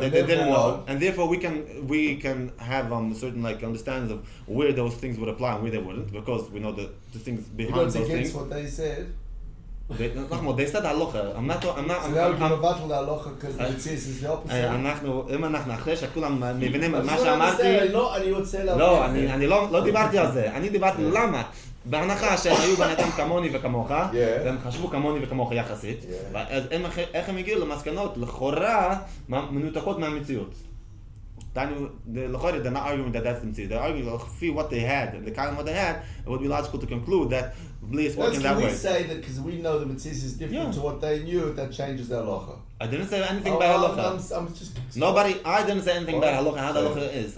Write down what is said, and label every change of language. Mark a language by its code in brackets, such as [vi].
[en] they didn't know, and therefore we can have certain understandings of where those things would apply and where they wouldn't, because we know the things behind those things. what they said. They said halacha. I'm not. So now we're going to battle the halacha because the mitzvah is the opposite. [he] אם אנחנו אחרי שכולם מבינים אז מה לא שאמרתי, אני רוצה לא, אני לא דיברתי על זה, אני דיברתי למה. בהנחה שהם היו בני אדם כמוני וכמוך, והם חשבו כמוני וכמוך יחסית, אז איך הם הגיעו למסקנות לכאורה מנותקות מהמציאות. [en] They're not arguing that that's the mitzvah. They're arguing what they had, and the kind of what they had, it would be logical to conclude that blias working that way. Can we say that because we know the mitzvah is different to what they knew, that changes their halacha? I didn't say anything about halacha. I didn't say anything about halacha, how the halacha is.